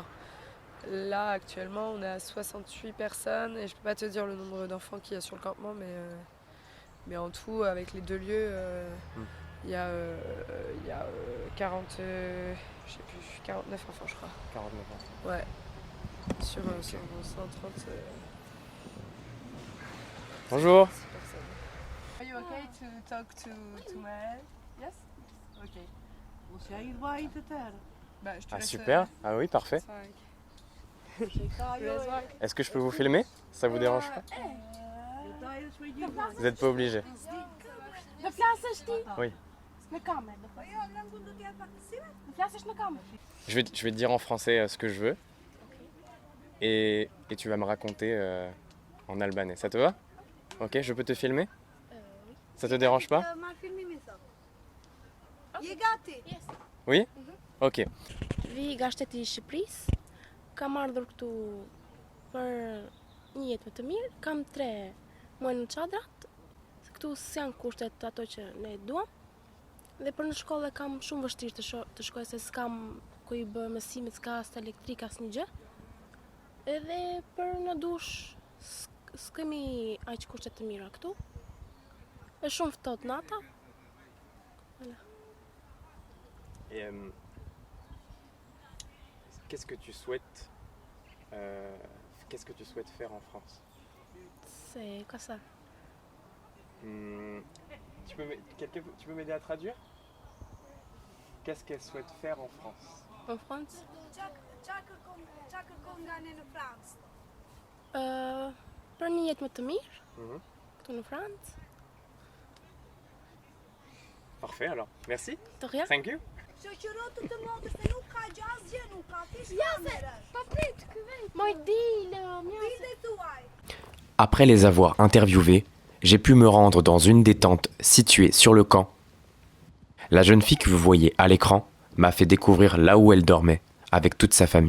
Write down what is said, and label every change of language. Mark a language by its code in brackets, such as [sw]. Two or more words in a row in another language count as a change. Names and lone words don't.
[fr] Là actuellement on est à 68 personnes et je peux pas te dire le nombre d'enfants qu'il y a sur le campement mais en tout avec les 2 lieux il y a 49 enfants je crois. 49 enfants. Ouais. Sur 130. Bonjour. [en] Are you okay to talk to Maël? Yes? Ok. [fr] Ah super, ah oui parfait. Est-ce que je peux vous filmer? Ça vous dérange pas? Vous n'êtes pas obligé. Oui. Je vais te dire en français ce que je veux et tu vas me raconter en albanais. Ça te va? Ok, je peux te filmer? Ça te dérange pas? Oui? Ok. [sq] Vi nga shteti i Shqipërisë, kam ardhur këtu për një jetë më të mirë, kam 3 muaj në çadrat, se këtu s'janë kushtet ato që ne duam. Dhe për në shkollë kam shumë vështirë të shkoj se s'kam ku i bë mësimet s'ka as të elektrik as një gjë. Edhe për në dush s'kemi aq kushte të mira këtu. Është shumë ftohtë nata. [fr] Voilà. Et qu'est-ce que tu souhaites faire en France? C'est quoi ça? Tu peux m'aider à traduire? Qu'est-ce qu'elle souhaite faire en France? En France? [sq] Për një jetë më të mirë, këtu në Francë. [fr] Parfait alors, merci. De rien. [en] Thank you. [fr] Après les avoir interviewés, j'ai pu me rendre dans une des tentes situées sur le camp. La jeune fille que vous voyez à l'écran m'a fait découvrir là où elle dormait, avec toute sa famille.